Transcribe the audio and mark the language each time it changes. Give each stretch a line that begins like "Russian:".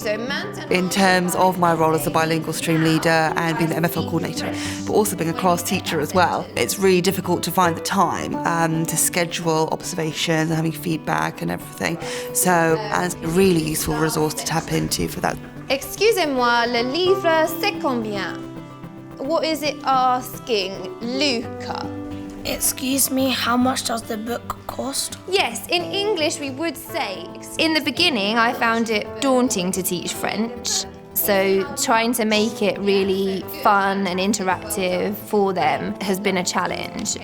French: So, maintenant.
English: In terms of my role as a bilingual stream leader and being the MFL coordinator, but also being a class teacher as well, it's really difficult to find the time to schedule observations and having feedback and everything. So, and it's a really useful resource to tap into for that.
French: Excusez-moi, le livre c'est combien?
English: What is it asking Luca? Excuse me, how much does the book cost? Yes, in English we would say, in the beginning I found it daunting to teach French, so trying to make it really fun and interactive for them has been a challenge.